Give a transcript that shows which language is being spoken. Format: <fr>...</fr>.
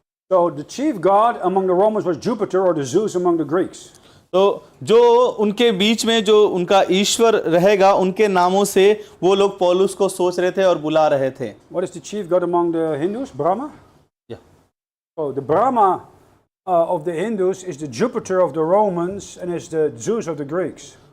<en>So the chief god among the Romans was Jupiter, or the Zeus among the Greeks.</en> <hi>तो जो उनके बीच में जो उनका ईश्वर रहेगा, उनके नामों से वो लोग पौलुस को सोच रहे थे और बुला रहे थे।</hi> <en>What is the chief god among the Hindus? Brahma? Yeah. Oh, the Brahma of the Hindus is the Jupiter of the Romans and is the Zeus of the Greeks.</en>